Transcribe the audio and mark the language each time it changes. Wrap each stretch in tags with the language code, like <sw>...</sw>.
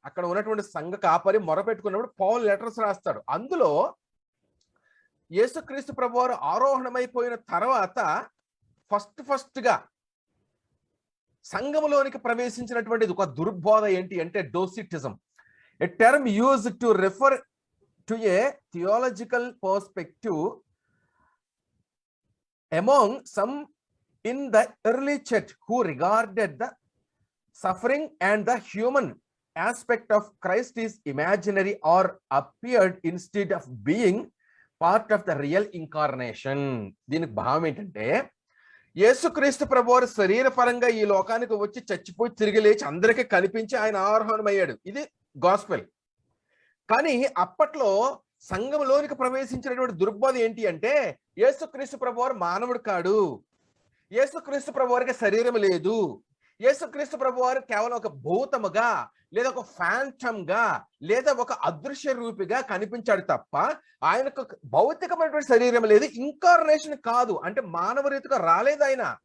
<te>అక్కడ ఉన్నటువంటి సంఘ కాపరి మొరపెట్టుకున్నప్పుడు పౌల్ లెటర్స్ రాస్తాడు. అందులో యేసుక్రీస్తు ప్రభువారు ఆరోహణమైపోయిన తర్వాత ఫస్ట్ గా సంఘములోనికి ప్రవేశించినటువంటి ఒక దుర్బోధ ఏంటి అంటే డోసిటిజం.</te> <en>A term use to refer to a theological perspective among some in the early church who regarded the suffering and the human aspect of Christ is imaginary or appeared instead of being part of the real incarnation.</en> <te>దీనికి భావం ఏంటంటే, యేసుక్రీస్తు ప్రభువారు శరీరపరంగా ఈ లోకానికి వచ్చి చచ్చిపోయి తిరిగి లేచి అందరికీ కనిపించి ఆయన ఆరోహణమయ్యాడు. ఇది గాస్పెల్. కానీ అప్పట్లో సంఘంలోనికి ప్రవేశించినటువంటి దుర్బోధ ఏంటి అంటే, యేసుక్రీస్తు ప్రభువారు మానవుడు కాడు, యేసుక్రీస్తు ప్రభువారికి శరీరం లేదు, యేసుక్రీస్తు ప్రభువారు కేవలం ఒక భూతముగా లేదా ఒక ఫ్యాంటమ్ గా లేదా ఒక అదృశ్య రూపిగా కనిపించాడు తప్ప ఆయనకు భౌతికమైనటువంటి శరీరం లేదు, ఇన్కార్నేషన్ కాదు, అంటే మానవ రీతిగా రాలేదు ఆయన.</te>